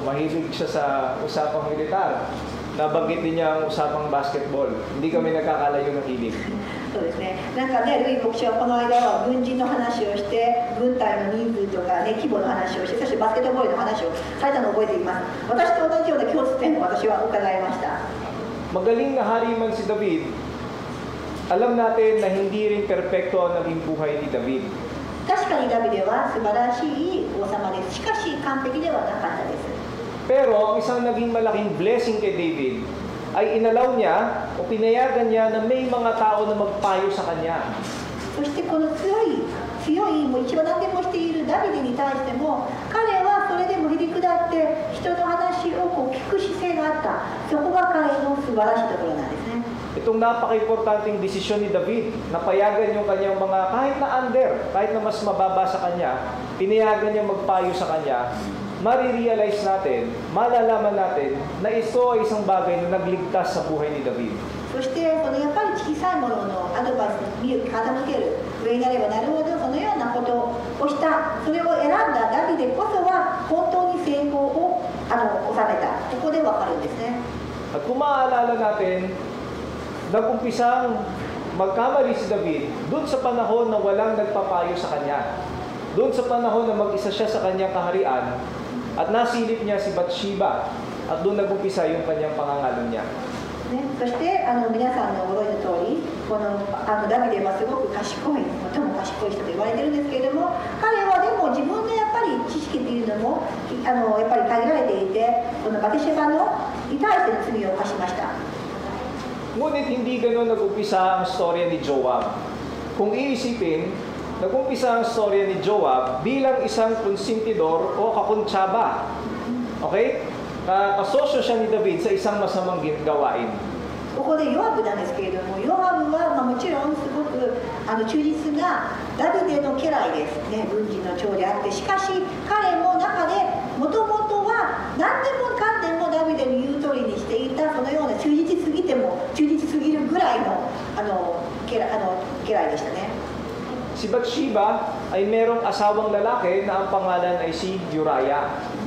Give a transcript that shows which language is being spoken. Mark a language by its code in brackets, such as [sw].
[tl] Mahilig siya sa usapang militar. Nabanggit din niya ang usapang basketball. Hindi kami nagkakalayo ng hilig. [ja] そうですね。なんかね、ルイ牧師はこの間は軍人の話をして、軍隊の人数とかね、規模の話をして、そしてバスケットボールの話をされたのを覚えています。私と同じような共通点を私は伺いました。 [tl] Magaling na hari man si David, alam natin na hindi rin perpekto ang naging buhay ni David. [ja] 確かにダビデは素晴らしい王様です。しかし完璧ではなかったです。 [tl] Pero ang isang naging malaking blessing kay David ay inalaw niya o pinayagan niya na may mga tao na magpayo sa kanya. [ja] そしてこの強いもう一番何でもしているダビデに対しても彼はそれでもへりくだって人の話を聞く姿勢があった。そこが彼の素晴らしいところなんですね。 [tl] Itong napaka-importanting desisyon ni David, napayagan yung kanyang mga kahit na under, kahit na mas mababa sa kanya, pinayagan niya magpayo sa kanya, marirealize natin, malalaman natin na ito ay isang bagay na nagligtas sa buhay ni David. [ja] そしてやっぱり小さいもののアドバイスに傾ける上になればなるほどそのようなことをしたそれを選んだダビデこそは本当に成功を収めたここでわかるんですね。 [tl] At kung maaalala natin, nag-umpisang magkamali si David doon sa panahon na walang nagpapayo sa kanya. Doon sa panahon na mag-isa siya sa kanyang kaharian at nasilip niya si Bathsheba at doon nag-umpisa yung kanyang pangangalan niya. [ja] ね、そして皆さんのご存知の通りこのダビデはすごく賢い最も賢い人と言われてるんですけれども彼はでも自分のやっぱり知識っていうのもやっぱり限られていてこのバテシェバに対しての罪を犯しました。 [tl] Ngunit hindi gano'n nag-umpisa ang storya ni Joab. Kung iisipin, nag-umpisa ang storya ni Joab bilang isang konsintidor o kakuntsaba. Okay? Kasosyo siya ni David sa isang masamang gawain. [ja] ここでヨアブなんですけれども、ヨアブはもちろんすごく忠実なダビデの家来ですね、軍人の長であって、しかし彼も中でもともとは何でもかんでもダビデの言う通りにしていたそのような忠実すぎるぐらいの家来でしたね。 [tl] Si Bathsheba ay merong asawang lalaki na ang pangalan ay si Uriah.